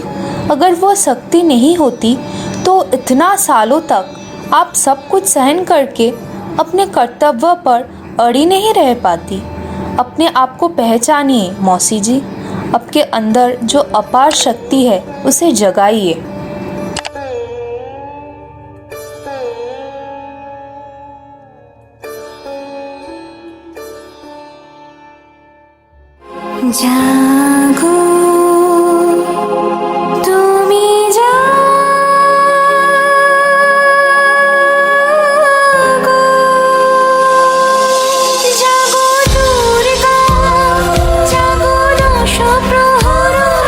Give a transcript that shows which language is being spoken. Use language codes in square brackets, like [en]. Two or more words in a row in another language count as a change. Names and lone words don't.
[hi] अगर वो शक्ति नहीं होती तो इतना सालों तक आप सब कुछ सहन करके अपने कर्तव्य पर अड़ी नहीं रह पाती। अपने आप को पहचानिए मौसी जी। आपके अंदर जो अपार शक्ति है उसे जगाइए। [bn] জাগো তুমি জাগো, জাগো দুর্গা, জাগো দশ প্রহর